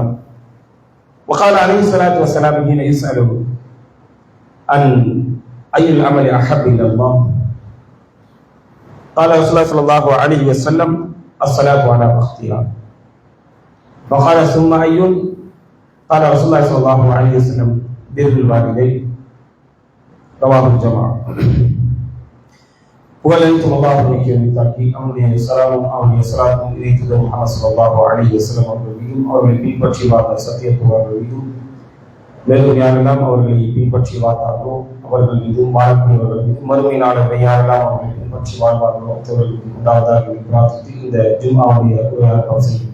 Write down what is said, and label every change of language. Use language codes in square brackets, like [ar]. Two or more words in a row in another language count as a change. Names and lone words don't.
[ar] وقال عليه الصلاة والسلام حين يسأل عن أي العمل أحب إلى الله قال رسول الله صلى الله عليه وسلم: الصلاة على وقتها. وقال: ثم أي؟ قال رسول الله صلى الله عليه وسلم: بر الوالدين. رواه الجماعة. [ta] புகழனைத்தும் அல்லாஹ்வுக்கே உரித்தாக்கி அவனுடைய ஸலாமும் அவனுடைய ஸலாத்தும் இறைத்தூதர் முஹம்மது [ar] صلى الله عليه وسلم [ta] அவர்கள் மீதும் அவர்களை பின்பற்றி வாழ்ந்த சத்தியத்துவர்கள் மீதும் மேலும் யாரெல்லாம் அவர்களை பின்பற்றி வாழ்ந்தார்களோ அவர்கள் மீதும் வாழக்கூடியவர்கள் மீதும் மறுமை நாளை யாரெல்லாம் அவர்களை பின்பற்றி வாழ்வார்களோ அவர்களுக்கு உண்டாவதாக பிரார்த்தித்து இந்த ஜும்ஆவுடைய உரையாடல் செய்கிறேன்.